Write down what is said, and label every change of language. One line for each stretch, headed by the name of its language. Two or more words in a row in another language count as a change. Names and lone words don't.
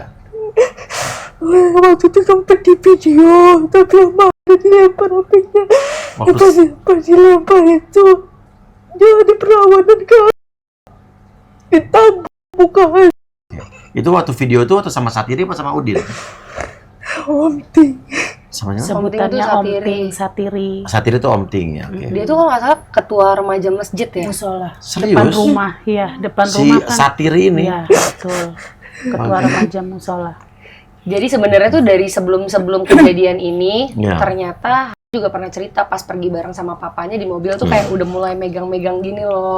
Indonesian: Waktu itu sempat di video, tapi lama dilempar HP-nya. Pas dilempar itu, dia di perawanan kan. Ditabuk bukan. Itu waktu video itu atau sama Satiri apa sama Udin? Om Ting. Samanya? Sebutannya Om Om Ting. Ting, Satiri. Satiri itu Om Ting ya. Oke. Dia tuh kalau nggak salah ketua remaja masjid ya. Musola. Serius? Depan rumah, iya, depan Si rumah kan. Satiri ini. Iya, betul. Ketua remaja musola. Jadi sebenarnya tuh dari sebelum kejadian ini Ya. ternyata juga pernah cerita pas pergi bareng sama papanya di mobil tuh kayak udah mulai megang-megang gini loh.